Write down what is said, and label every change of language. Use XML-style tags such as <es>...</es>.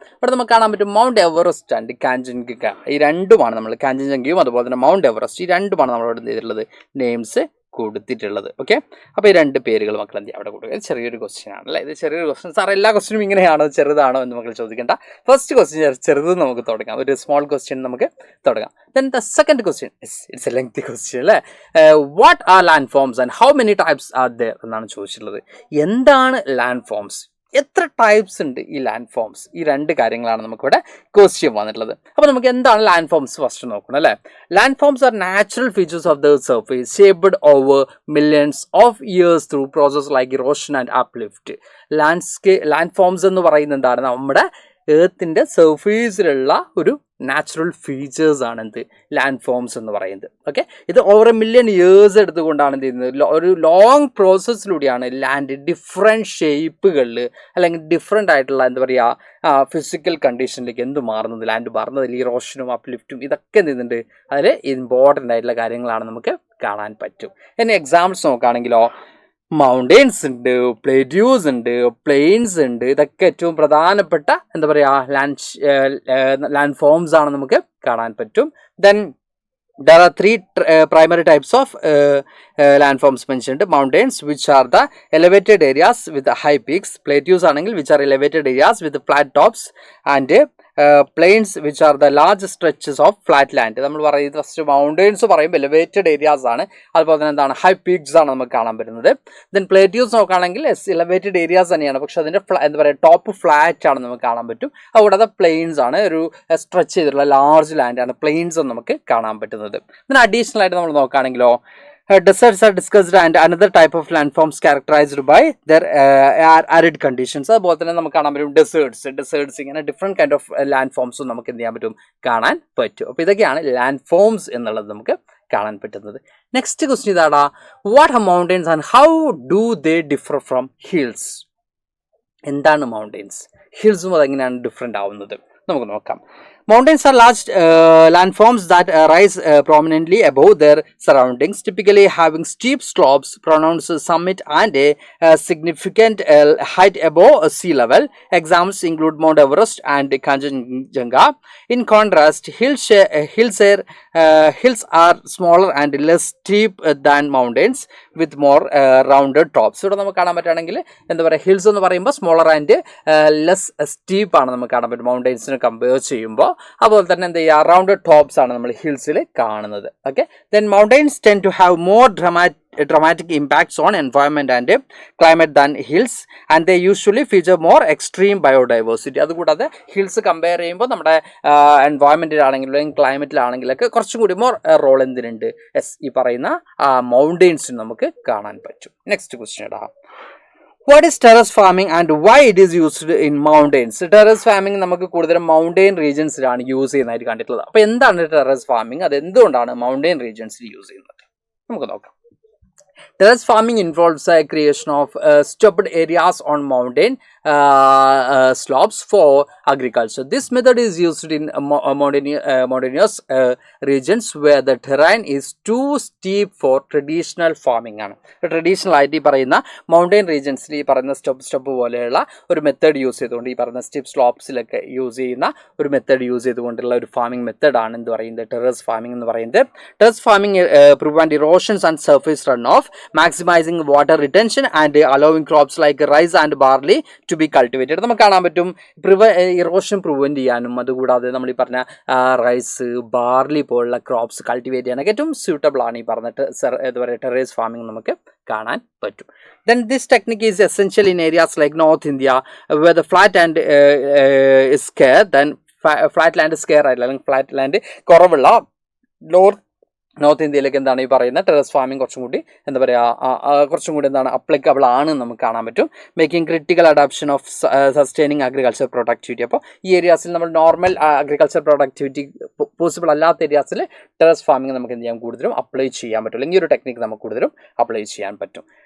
<ml>ഇവിടെ നമുക്ക് കാണാൻ പറ്റും മൗണ്ട് എവറസ്റ്റ് ആൻഡ് കാഞ്ചൻജംഗ. ഈ രണ്ടുമാണ് നമ്മൾ, കാഞ്ചൻജംഗയും അതുപോലെ തന്നെ മൗണ്ട് എവറസ്റ്റ്, ഈ രണ്ടുമാണ് നമ്മളിവിടെ ചെയ്തിട്ടുള്ളത് നെയിംസ് കൊടുത്തിട്ടുള്ളത്. ഓക്കെ, അപ്പോൾ ഈ 2 പേരുകൾ മക്കൾ എന്ത് ചെയ്യുക അവിടെ കൊടുക്കുക. ചെറിയൊരു ക്വസ്റ്റ്യൻ ആണ് അല്ലേ, ഇത് ചെറിയൊരു ക്വസ്റ്റ്യൻ. സാർ എല്ലാ ക്വസ്റ്റ്യനും ഇങ്ങനെയാണോ ചെറുതാണോ എന്ന് മക്കൾ ചോദിക്കേണ്ട. ഫസ്റ്റ് ക്വസ്റ്റ്യൻ ചെറുത് നമുക്ക് തുടങ്ങാം, ഒരു സ്മോൾ ക്വസ്റ്റ്യൻ നമുക്ക് തുടങ്ങാം.</ml> <en>Then the second question is, it's a lengthy question അല്ലേ. What are landforms and how many types are there</en> <ml>എന്നാണ് ചോദിച്ചിട്ടുള്ളത്. എന്താണ് ലാൻഡ് ഫോംസ്, എത്ര ടൈപ്സ് ഉണ്ട് ഈ ലാൻഡ് ഫോംസ്, ഈ 2 കാര്യങ്ങളാണ് നമുക്കിവിടെ ക്വസ്റ്റ്യൻ വന്നിട്ടുള്ളത്. അപ്പോൾ നമുക്ക് എന്താണ് ലാൻഡ് ഫോംസ് ഫസ്റ്റ് നോക്കണം അല്ലേ.</ml> <en>Landforms are natural features of the surface shaped over millions of years through process like erosion and uplift.</en> <ml>Land forms എന്ന് പറയുന്നത് എന്താണ്, നമ്മുടെ എർത്തിൻ്റെ സർഫേസിലുള്ള ഒരു നാച്ചുറൽ ഫീച്ചേഴ്സ് ആണ് എന്ത് ലാൻഡ് ഫോംസ് എന്ന് പറയുന്നത്. ഓക്കെ, ഇത് ഓവർ 1 മില്യൺ ഇയേഴ്സ് എടുത്തുകൊണ്ടാണ് എന്ത് ചെയ്യുന്നത്, ഒരു ലോങ് പ്രോസസ്സിലൂടെയാണ് ലാൻഡ് ഡിഫറെൻറ്റ് ഷേപ്പുകളിൽ അല്ലെങ്കിൽ ഡിഫറെൻ്റ് ആയിട്ടുള്ള എന്താ പറയുക ഫിസിക്കൽ കണ്ടീഷനിലേക്ക് എന്ത് മാറുന്നത്, ലാൻഡ് മാറുന്നതിൽ ഈ റോഷനും അപ്ലിഫ്റ്റും ഇതൊക്കെ എന്ത് ചെയ്യുന്നുണ്ട്, അതിൽ ഇമ്പോർട്ടൻ്റ് ആയിട്ടുള്ള കാര്യങ്ങളാണ് നമുക്ക് കാണാൻ പറ്റും. ഇനി എക്സാമ്പിൾസ് നോക്കുകയാണെങ്കിലോ, മൗണ്ടെയിൻസ് ഉണ്ട്, പ്ലേറ്റ്യൂസ് ഉണ്ട്, പ്ലെയിൻസ് ഉണ്ട്. ഇതൊക്കെ ഏറ്റവും പ്രധാനപ്പെട്ട എന്താ പറയുക ലാൻഡ് ഫോംസ് ആണ് നമുക്ക് കാണാൻ പറ്റും.</ml> <en>Then there are 3 primary types of landforms mentioned. Mountains, which are the elevated areas with high peaks. Plateaus ആണെങ്കിൽ which are elevated areas with flat tops. And plains, which are the large stretches of flat land.</en> <ml>നമ്മൾ പറയുന്നത് first mountains പറയുമ്പോൾ elevated areas ആണ്, അതുപോലെ തന്നെ എന്താണ് high peaks ആണ് നമുക്ക് കാണാൻ പറ്റുന്നത്. ദെൻ പ്ലേറ്റ്യൂസ് നോക്കുകയാണെങ്കിൽ എലിവേറ്റഡ് ഏരിയാസ് തന്നെയാണ്, പക്ഷെ അതിൻ്റെ എന്താ പറയുക ടോപ്പ് ഫ്ലാറ്റ് ആണ് നമുക്ക് കാണാൻ പറ്റും. അതുകൂടാതെ പ്ലെയിൻസ് ആണ്, ഒരു സ്ട്രെച്ച് ചെയ്തിട്ടുള്ള ലാർജ് ലാൻഡ് ആണ് പ്ലെയിൻസ് നമുക്ക് കാണാൻ പറ്റുന്നത്. ഇതിന് അഡീഷണൽ ആയിട്ട് നമ്മൾ നോക്കുകയാണെങ്കിലോ,</ml> <en>deserts are discussed and another type of landforms characterized by their arid conditions.</en> <ml>അതുപോലെ തന്നെ നമുക്ക് കാണാൻ പറ്റും ഡെസേർട്സ് ഇങ്ങനെ ഡിഫറെൻറ്റ് കൈൻഡ് ഓഫ് ലാൻഡ് ഫോംസും നമുക്ക് എന്ത് ചെയ്യാൻ പറ്റും, കാണാൻ പറ്റും. അപ്പോൾ ഇതൊക്കെയാണ് ലാൻഡ് ഫോംസ് എന്നുള്ളത് നമുക്ക് കാണാൻ പറ്റുന്നത്.</ml> <en>Next question ഇതാടാ, what are mountains and how do they differ from hills.</en> <ml>എന്താണ് മൗണ്ടെയിൻസ്, ഹിൽസും അതെങ്ങനെയാണ് ഡിഫറെൻ്റ് ആവുന്നത് നമുക്ക് നോക്കാം.</ml> <en>Mountains are large landforms that rise prominently above their surroundings, typically having steep slopes, pronounced summit, and a significant height above sea level. Examples include Mount Everest and Kanchenjunga. In contrast, hills are smaller and less steep than mountains, with more rounded tops.</en> <ml>ഇവിടെ നമുക്ക് കാണാൻ പറ്റുകയാണെങ്കിൽ എന്താ പറയുക, hills എന്ന് പറയുമ്പോൾ smaller and less steep ആണ് നമുക്ക് കാണാൻ പറ്റും മൗണ്ടെയിൻസിനെ കമ്പയർ ചെയ്യുമ്പോൾ. അതുപോലെ തന്നെ എന്ത് ചെയ്യുക, റൗണ്ടഡ് ടോപ്സ് ആണ് നമ്മൾ ഹിൽസിൽ കാണുന്നത്.</ml> <en>Okay, then mountains tend to have more dramatic impacts on environment and climate than hills, and they usually feature more extreme biodiversity.</en> <ml>അതുകൂടാതെ ഹിൽസ് കമ്പയർ ചെയ്യുമ്പോൾ നമ്മുടെ എൻവയോൺമെൻറ്റിലാണെങ്കിലും ക്ലൈമറ്റിലാണെങ്കിലൊക്കെ കുറച്ചും കൂടി മോർ റോൾ എന്തിനുണ്ട്, ഈ പറയുന്ന മൗണ്ടെയിൻസിന് നമുക്ക് കാണാൻ പറ്റും.</ml> <en>Next question ഇടാം, what is terrace farming and why it is used in mountains.</en> <ml>Terrace farming നമുക്ക് കൂടുതലും മൗണ്ടെയിൻ റീജിയൻസിലാണ് യൂസ് ചെയ്യുന്നതായിട്ട് കണ്ടിട്ടുള്ളത്. അപ്പോൾ എന്താണ് ടെറസ് ഫാമിംഗ്, അത് എന്തുകൊണ്ടാണ് മൗണ്ടെയിൻ റീജിയൻസിൽ യൂസ് ചെയ്യുന്നത് നമുക്ക് നോക്കാം.</ml> <en>Terrace farming involves a creation of stopped areas on mountain slopes for agriculture. This method is used in mountainous regions where the terrain is too steep for traditional farming.</en> <ml>Traditional ആയിട്ട് ഈ പറയുന്ന mountain റീജിയൻസിൽ ഈ പറയുന്ന step പോലെയുള്ള ഒരു method use ചെയ്തുകൊണ്ട്, ഈ പറയുന്ന സ്റ്റെപ്പ് സ്ലോപ്സിലൊക്കെ യൂസ് ചെയ്യുന്ന ഒരു മെത്തേഡ് യൂസ് ചെയ്തുകൊണ്ടുള്ള ഒരു ഫാമിംഗ് മെത്തേഡാണ് എന്ത് പറയുന്നത്, ടെറസ് ഫാമിംഗ് എന്ന് പറയുന്നത്.</ml> <en>Terrace farming prevent erosions and surface run off, maximizing water retention and allowing crops like rice and barley to be cultivated.</en> <ml>നമുക്ക് കാണാൻ പറ്റും ഇറോഷൻ പ്രിവെൻറ്റ് ചെയ്യാനും, അതുകൂടാതെ നമ്മൾ ഈ പറഞ്ഞ റൈസ്, ബാർലി പോലുള്ള ക്രോപ്സ് കൾട്ടിവേറ്റ് ചെയ്യാനൊക്കെ ഏറ്റവും സ്യൂട്ടബിൾ ആണ് ഈ പറഞ്ഞിട്ട് എന്താ പറയുക ടെറേസ് ഫാമിംഗ് നമുക്ക് കാണാൻ പറ്റും.</ml> <en>Then this technique is essential in areas like North India where the flat land is scarce. Then flat land is scarce</en> <ml>ആയില്ല, അല്ലെങ്കിൽ ഫ്ലാറ്റ് ലാൻഡ് കുറവുള്ള നോർത്ത് നോർത്ത് ഇന്ത്യയിലേക്ക് എന്താണ് ഈ പറയുന്ന ടെറസ് ഫാമിംഗ് കുറച്ചും കൂടി എന്താ പറയുക കുറച്ചും കൂടി എന്താണ് അപ്ലിക്കബിൾ ആണ് നമുക്ക് കാണാൻ പറ്റും.</ml> <en>Making critical adaption of sustaining agriculture productivity.</en> <ml>അപ്പോൾ ഈ ഏരിയാസിൽ നമ്മൾ നോർമൽ അഗ്രികൾച്ചർ പ്രൊഡക്ടിവിറ്റി പോസിബിൾ അല്ലാത്ത ഏരിയാസിൽ ടെറസ് ഫാമിംഗ് നമുക്ക് എന്ത് ചെയ്യാൻ കൂടുതലും അപ്ലൈ ചെയ്യാൻ പറ്റും, അല്ലെങ്കിൽ ഈ ഒരു ടെക്നിക്ക് നമുക്ക് കൂടുതലും അപ്ലൈ ചെയ്യാൻ പറ്റും.</ml>